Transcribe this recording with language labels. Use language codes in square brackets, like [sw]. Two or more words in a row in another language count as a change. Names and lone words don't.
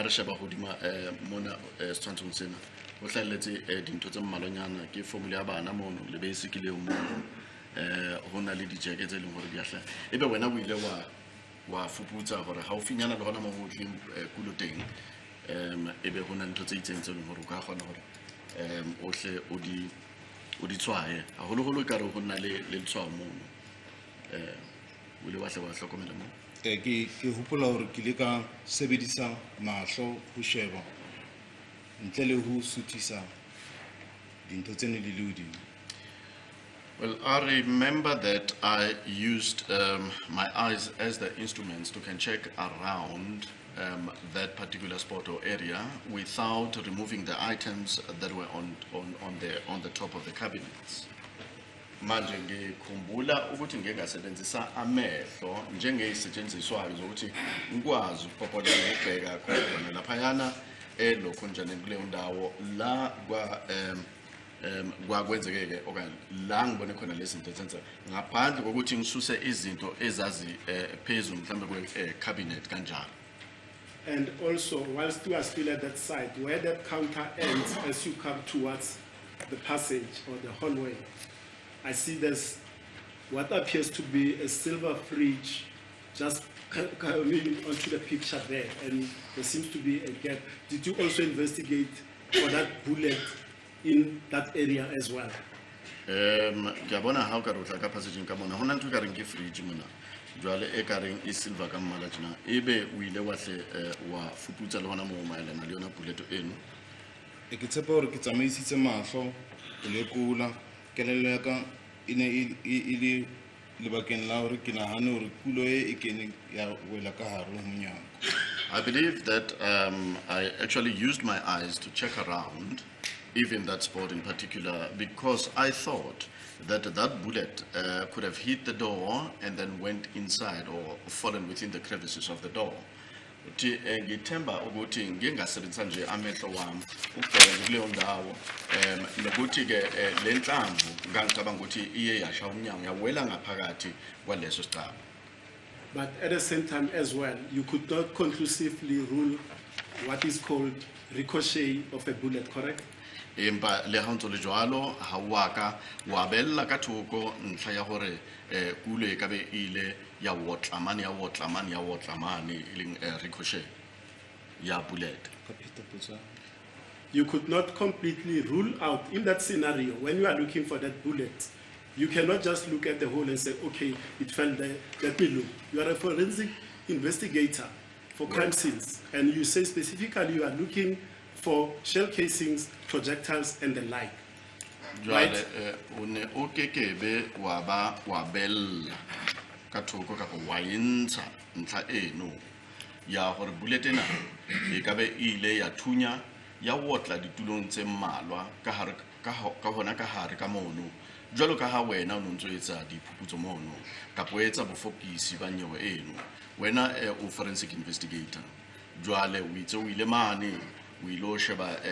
[st] re sheba hodima mona setshwantshong sena o hlalletse dintho tse mmalonyana ke formula ya bana mono le basic le mono hona le dijeke tse leng hore di a hlaya ebe wena o ile wa fuputsa hore ha o finyana le hona mo ho tleng kulo teng ebe hona ntho tse itseng tse leng hore o ka kgona hore o hle o di tshwaye haholoholo ka re ho nna le letshwao mono o ile wa hle wa hlokomela moo. Ke hopola hore ke le ka sebedisa mahlo ho sheba ntle le ho suthisa dintho tse ne di le hodimo. [en] Well, I remember that I used my eyes as the instruments to can check around that particular spot or area without removing the items that were on the top of the cabinets. [zu] Manje ngikhumbula ukuthi ngingasebenzisa amehlo njengezisetshenziswayo zokuthi ngikwazi ukupopola ukubheka khona laphayana lokho njani kuleyo ndawo la kwakwenzekeke okanye la ngibone khona lezi zinto zenza ngaphandle kokuthi ngisuse izinto ezazi phezulu mhlambe kwe cabinet kanjalo. [en] And also, whilst you are still at that side, where that counter ends as you come towards the passage or the hallway, I see there's what appears to be a silver fridge just coming onto the picture there, and there seems to be a gap. Did you also investigate for that bullet in that area as well? [st] Ngiyabona ha o ka re o tla ka passage ka mona hona ntwe ka reng ke fridge mona jwale e ka reng e silver ka mmala tjena ebe o ile wa hle wa fuputsa le hona mo maelana le yona bullet eno. Ke tshepa hore ke tsamaisitse mahlo ho lekola kelello ya ka e ne e le lebakeng la hore ke nahane hore kulo e kene ya wela ka hare ho monyako. [en] I believe that I actually used my eyes to check around, even that spot in particular, because I thought that that bullet could have hit the door and then went inside or fallen within the crevices of the door. [zu] Ngithemba ukuthi ngingasebenzisa nje amehlo wami ukubheka kuleyo ndawo nokuthi ke le nhlamvu ngicabanga ukuthi iye yasha umnyango yawela ngaphakathi kwaleso sicaba. [en] But at the same time as well, you could not conclusively rule what is called ricochet of a bullet, correct? [st] empa le ha ntse le jwalo ha wa ka wa bella ka thoko ntlha ya hore kulo e ka be ile ya wotlamane e leng ricochet ya bullet. [en] You could not completely rule out in that scenario when you are looking for that bullet. You cannot just look at the hole and say, okay, it fell there, let me look. You are a forensic investigator for crime scenes, and you say specifically you are looking for shell casings, projectiles, and the like. [st] Jwale o ne o kekebe wa bella ka thoko ka go wa intsha ntlha eno ya gore bullet ena e ka be ile ya thunya ya wotla ditulong tse mmalwa ka hona ka hare ka mono jwalo ka ha wena o ntse etsa diphuputso mono ka poetsa bofokisi ba nyewe eno wena o [en] forensic investigator [st] jwale o itse o ile mane o ilo sheba